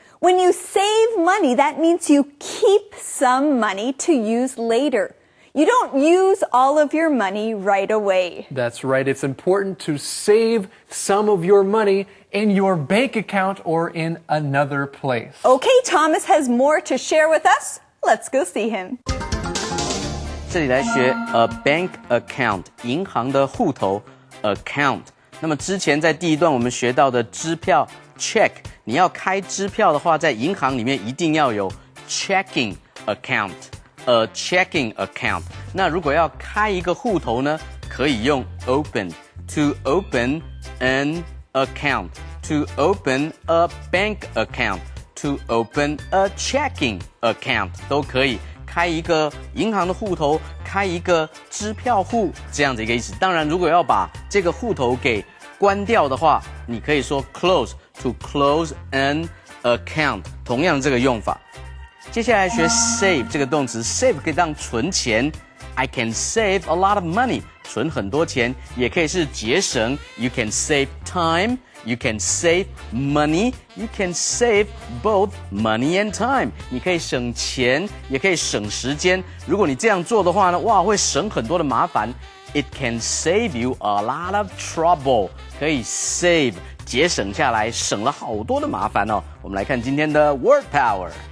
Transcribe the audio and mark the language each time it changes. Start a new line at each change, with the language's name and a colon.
English: When you save money, that means you keep some money to use later. You don't use all of your money right away. That's right. It's important to save some of your money in your bank account or in another place. Okay, Thomas has more to share with us. Let's go see him.
Chinese: 这里来学 a bank account 银行的户头 account。那么之前在第一段我们学到的支票 check， 你要开支票的话，在银行里面一定要有 checking account。A checking account。那如果要开一个户头呢，可以用 open
English: to open an account, to open a bank account, to open a checking account
Chinese: 都可以。开一个银行的户头，开一个支票户，这样的一个意思。当然，如果要把这个户头给关掉的话，你可以说 close
English: to close an account，
Chinese: 同样这个用法。接下来学 save 这个动词 ，save 可以当存钱，
English: I can save a lot of money.
Chinese: 存很多钱，也可以是节省。
English: You can save time. You can save money. You can save both money and time.
Chinese: 你可以省钱，也可以省时间。如果你这样做的话呢，哇，会省很多的麻烦。
English: It can save you a lot of trouble.
Chinese: 可以 save 节省下来，省了好多的麻烦哦。我们来看今天的 Word Power。